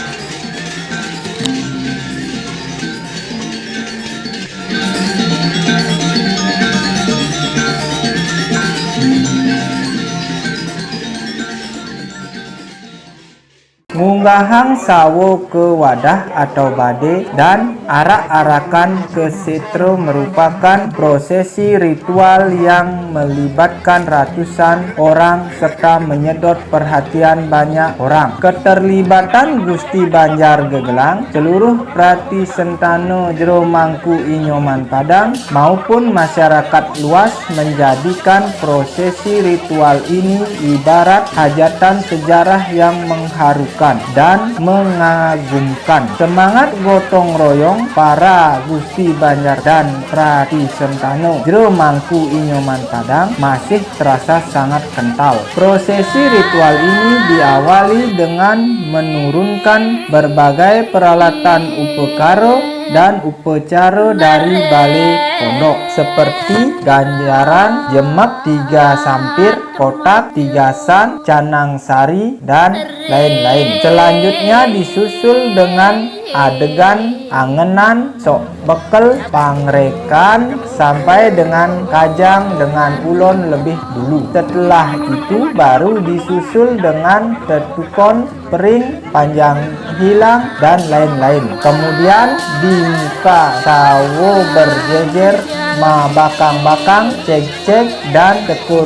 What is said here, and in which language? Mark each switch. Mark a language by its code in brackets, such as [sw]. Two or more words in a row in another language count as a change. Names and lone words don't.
[id] Munggahang sawo ke wadah atau bade dan arak-arakan ke setro merupakan prosesi ritual yang melibatkan ratusan orang serta menyedot perhatian banyak orang. Keterlibatan Gusti Banjar Gegelang, seluruh prati sentano jero Mangku Inyoman Padang maupun masyarakat luas menjadikan prosesi ritual ini ibarat hajatan sejarah yang mengharukan dan mengagumkan. Semangat gotong royong para Gusti Banjar dan Prati Sentano jero Mangku Inyoman Padang masih terasa sangat kental. Prosesi ritual ini diawali dengan menurunkan berbagai peralatan upakara dan upacara dari balai pondok seperti ganjaran, jemek, 3 sampir, kotak, 3 san, canang sari, dan lain-lain. Selanjutnya disusul dengan adegan angenan, sok bekel, pangrekan, sampai dengan kajang dengan ulon lebih dulu. Setelah itu baru disusul dengan tetukon, pering, panjang hilang, dan lain-lain. Kemudian di muka sawo berjejer, bakang-bakang, cek-cek, dan tekururo.